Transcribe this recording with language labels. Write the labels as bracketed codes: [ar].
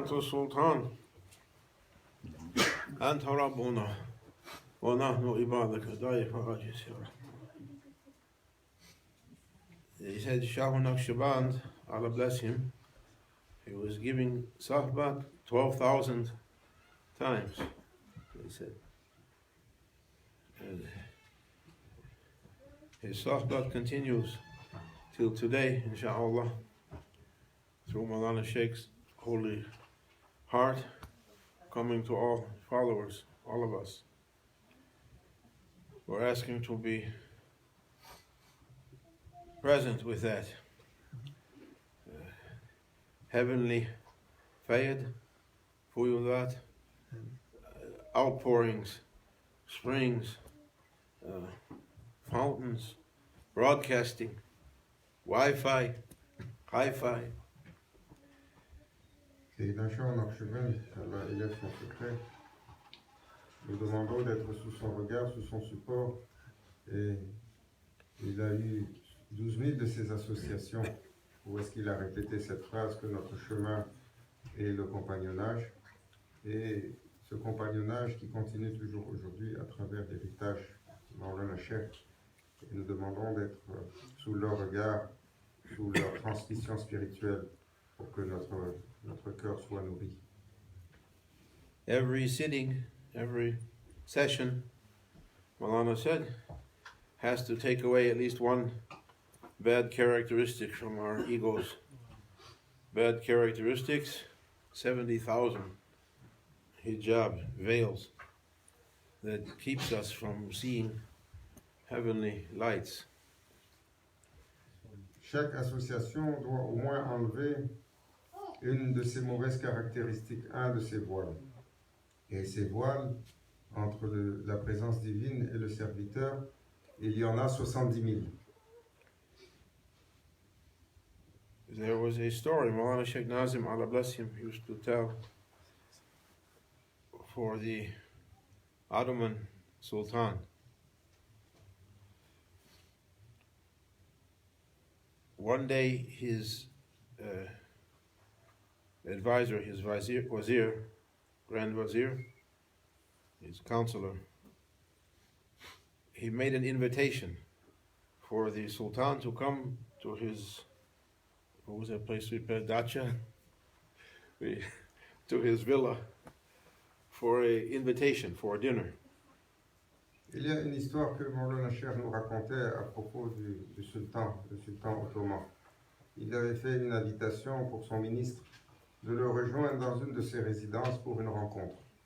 [ar] Sultan أنت ربنا ونحن عبادك ضعيف عاجز يا رب. [en] He said Shah Naqshband, Allah bless him, he was giving Sohba 12,000 times, he said. And his Sohba continues till today, inshallah, through Maulana Shaykh's holy heart, coming to all followers, all of us. We're asking to be present with that heavenly fayd, fuyudat, outpourings, springs, fountains, broadcasting, Wi-Fi, hi-fi. [fr] Sayyidina Shah Naqshband, Allah élève son secret, nous demandons d'être sous son regard, sous son support, et il a eu 12 000 de ces associations où est-ce qu'il a répété cette phrase que notre chemin est le compagnonnage, et ce compagnonnage qui continue toujours aujourd'hui à travers l'héritage de Maulana Shaykh, et nous demandons d'être sous leur regard, sous leur transmission spirituelle, pour que notre cœur soit nourri. [en] Every sitting, every session, Maulana said, has to take away at least one bad characteristic from our egos. Bad characteristics, 70,000 hijab, veils, that keeps us from seeing heavenly lights. [fr] Chaque association doit au moins enlever une de ces mauvaises caractéristiques, un de ces voiles. Et ces voiles, entre la présence divine et le serviteur, il y en a 70 000. [en] was a story Maulana Shaykh Nazim, Allah bless him, used to tell for the Ottoman Sultan. One day his advisor, his wazir, Grand Wazir, his counselor, he made an invitation for the Sultan to come to his, what was that place we played, Dacha? To his villa for an invitation, for a dinner. [fr] Il y a une histoire que Maulana Cheikh nous racontait à propos du sultan, le sultan ottoman. Il avait fait une invitation pour son ministre de le rejoindre dans une de ses résidences pour une rencontre.